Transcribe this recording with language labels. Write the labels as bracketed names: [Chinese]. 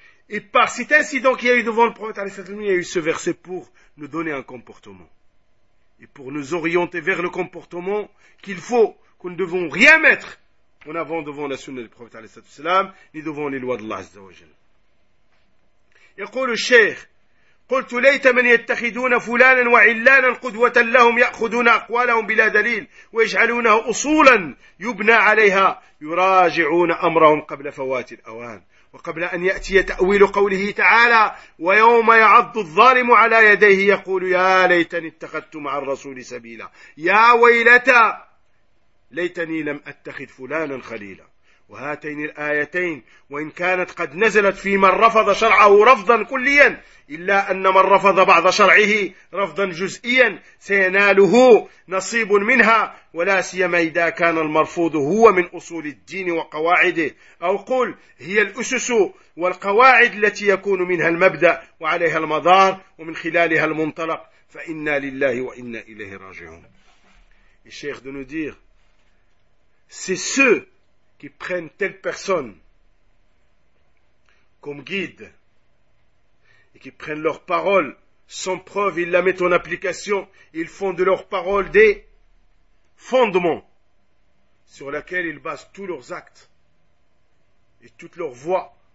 [French] Et par cet incident qu'il y a eu devant le prophète alayhi salatu wassalam, il y a eu ce verset pour nous donner un comportement. Et pour nous orienter vers le comportement qu'il faut, que nous ne devons rien mettre en avant devant la sunna du prophète alayhi salatu wassalam, ni devant les lois d'Allah azza wa jalla. [Arabic] يقول الشيخ قلت ليت من يتخذون فلانا وعلانا قدوة لهم يأخذون أقوالهم بلا دليل ويجعلونها أصولا يبنى عليها يراجعون أمرهم قبل فوات الأوان وقبل أن يأتي تأويل قوله تعالى ويوم يعض الظالم على يديه يقول يا ليتني اتخذت مع الرسول سبيلا يا ويلتى ليتني لم أتخذ فلانا خليلا وهاتين الآيتين وإن كانت قد نزلت في من رفض شرعه رفضا كليا إلا أن من رفض بعض شرعه رفضا جزئيا سيناله نصيب منها ولا سيما إذا كان المرفوض هو من أصول الدين وقواعده أو قل هي الأسس والقواعد التي يكون منها المبدأ وعليها المدار ومن خلالها المنطلق فإنا لله وإنا إليه راجعون. [French] الشيخ de nous dire c'est ceux qui prennent telle personne comme guide et qui prennent leurs paroles sans preuve, ils la mettent en application, ils font de leurs paroles des fondements sur lesquels ils basent tous leurs actes et toutes leurs voies.